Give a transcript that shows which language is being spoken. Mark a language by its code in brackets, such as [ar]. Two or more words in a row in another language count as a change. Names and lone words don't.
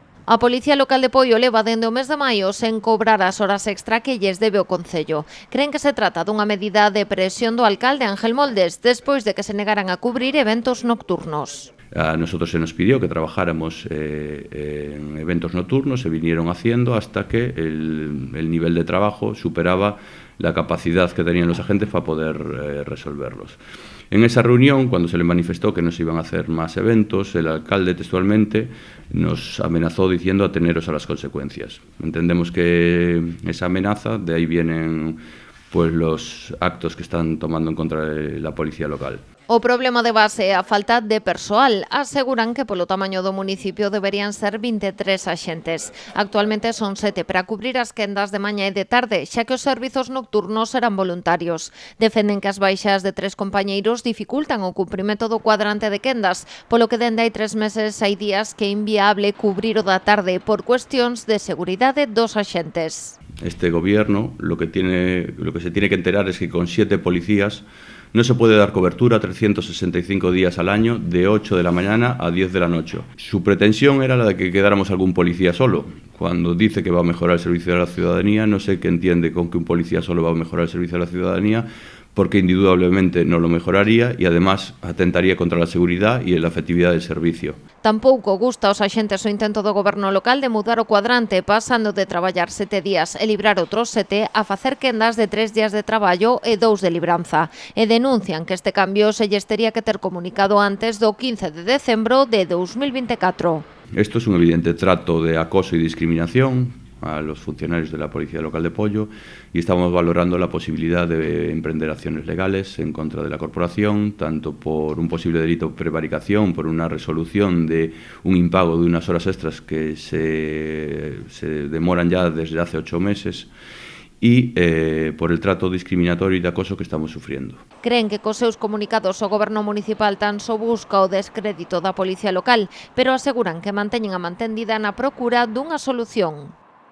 [gl] A Policía Local de Poio leva dende o mes de maio sen cobrar as horas extra que lles debe o Concello. Creen que se trata dunha medida de presión do alcalde Ángel Moldes despois de que se negaran a cubrir eventos nocturnos. [es] A nosotros se nos pidió que trabajáramos en eventos nocturnos, se vinieron haciendo hasta que el nivel de trabajo superaba la capacidad que tenían los agentes para poder resolverlos. En esa reunión, cuando se le manifestó que no se iban a hacer más eventos, el alcalde textualmente nos amenazó diciendo ateneros a las consecuencias. Entendemos que esa amenaza, de ahí vienen pues los actos que están tomando en contra de la policía local. [gl] O problema de base é a falta de persoal. Aseguran que polo tamaño do municipio deberían ser 23 axentes. Actualmente son 7 para cubrir as quendas de mañá e de tarde, xa que os servizos nocturnos serán voluntarios. Defenden que as baixas de 3 compañeiros dificultan o cumprimento do cuadrante de quendas, polo que dende hai 3 meses hai días que é inviable cubrir o da tarde por cuestións de seguridade dos axentes. [es] Este gobierno lo que se tiene que enterar es que con 7 policías no se puede dar cobertura 365 días al año de 8 de la mañana a 10 de la noche. Su pretensión era la de que quedáramos algún policía solo. Cuando dice que va a mejorar el servicio de la ciudadanía, no sé qué entiende con que un policía solo va a mejorar el servicio de la ciudadanía, porque indudablemente no lo mejoraría y además atentaría contra la seguridad y la efectividad del servicio. [gl] Tampouco gusta aos axentes o intento do goberno local de mudar o cuadrante, pasando de traballar 7 días e librar outros 7 a facer quendas de 3 días de traballo e 2 de libranza. E denuncian que este cambio se lles tería que ter comunicado antes do 15 de decembro de 2024. [es] Esto es un evidente trato de acoso y discriminación a los funcionarios de la Policía Local de Poio y estamos valorando la posibilidad de emprender acciones legales en contra de la corporación, tanto por un posible delito de prevaricación, por una resolución de un impago de unas horas extras que se demoran ya desde hace 8 meses, y por el trato discriminatorio y de acoso que estamos sufriendo. [gl] Creen que cos seus comunicados o goberno municipal tan só busca o descrédito da policía local, pero aseguran que manteñen a mantendida na procura dunha solución.